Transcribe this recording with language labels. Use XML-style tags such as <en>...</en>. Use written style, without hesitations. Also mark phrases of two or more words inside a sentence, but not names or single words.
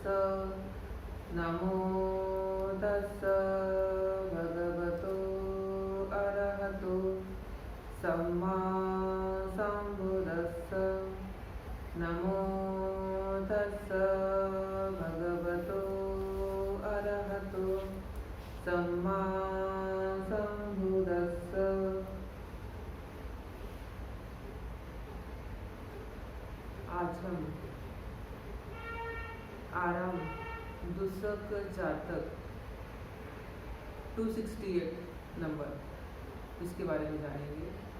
<pi>नमो तस्स भगवतो अरहतो सम्मा सम्बुद्दस्स। नमो तस्स भगवतो अरहतो सम्मा सम्बुद्दस्स।</pi> <hi>आज हम आराम दुस्सक जातक 268 नंबर इसके बारे में जानेंगे।</hi>